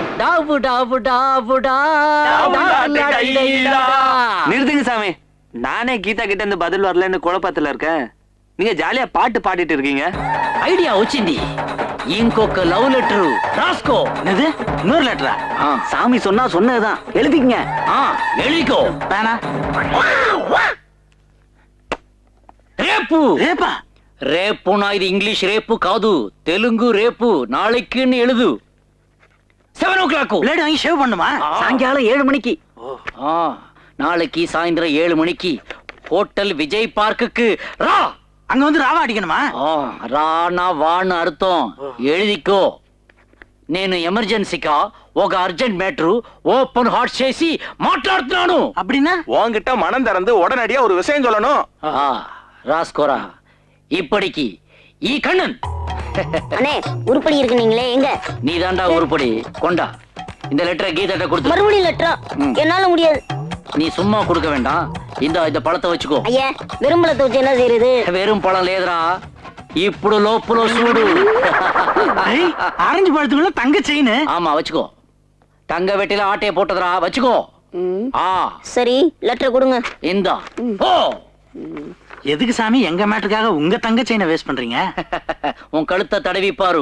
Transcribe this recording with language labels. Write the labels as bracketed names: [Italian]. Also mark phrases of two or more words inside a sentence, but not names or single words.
[Tamil] நிறுத்துங்க சாமி. நானே கீதா கிட்ட இருந்து பதில் வரலன்னு குழப்பத்துல இருக்கேன். நீங்க ஜாலியா பாட்டு பாடிட்டு இருக்கீங்க. [Telugu] ஐடியா వచ్చింది. ఇంకొక లవ్ లెటర్ రాసుకో. [Tamil] என்னது? இன்னொரு லெட்டரா? சாமி சொன்னா சொன்னதுதான். எழுதிக்கங்க. எழுதிக்கோ. வேணா. [Telugu] రేపు. [Tamil] ரேப்பா? [Telugu] రేపునా ఇది ఇంగ్లీష్ రేపు కాదు, తెలుగు రేపు. [Tamil] நாளைக்கு எழுது. 7 o'clock. பிளேட் வாங்கி ஷேவ் பண்ணுமா? சாயங்காலம் 7 மணிக்கு. நாளைக்கு சாயந்தரம் 7 மணிக்கு ஹோட்டல் விஜய் பார்க்குக்கு ரா. அங்க வந்து ராவா அடிக்கணுமா? [Telugu] రానా వాను అర్థం. எழுதிக்கோ. నేను ఎమర్జెన్సీగా ఒక [English] urgent matter open heart [Telugu] చేసి మాట్లాడుతున్నాను. [Tamil] அப்படின்னா உன்கிட்ட மனம் திறந்து உடனடியா ஒரு விஷயம் சொல்லணும். ராஸ்கோரா. இப்படிக்கு ஈ கண்ணன். அண்ணே உருப்படி இருக்கு நீங்களே எங்க? நீ தாண்டா உருப்படி. கொண்டா இந்த லெட்டரை கீதாட்ட கொடுத்து. மறுபடியும் லெட்டரா? என்னால முடியாது. நீ சும்மா கொடுக்க வேண்டாம். இந்த பழத்தை வச்சுக்கோ. ஐயா வெறும் பழத்தை வச்சு என்ன செய்யறது? வெறும் பழம் [Telugu] లేదురా, ఇప్పుడు లోపల చూడు. [Tamil] ஆரஞ்சு பழத்துக்குள்ள தங்க செயின். ஆமா வச்சுக்கோ. தங்க வெட்டில ஆட்டைய போட்டதுடா, வச்சுக்கோ. சரி லெட்டர் கொடுங்க. இந்தா. ஓ எதுக்கு சாமி எங்க மேட்டுக்காக உங்க தங்க செயினை வேஸ்ட் பண்றீங்க? உன் கழுத்தை தடவி பாரு.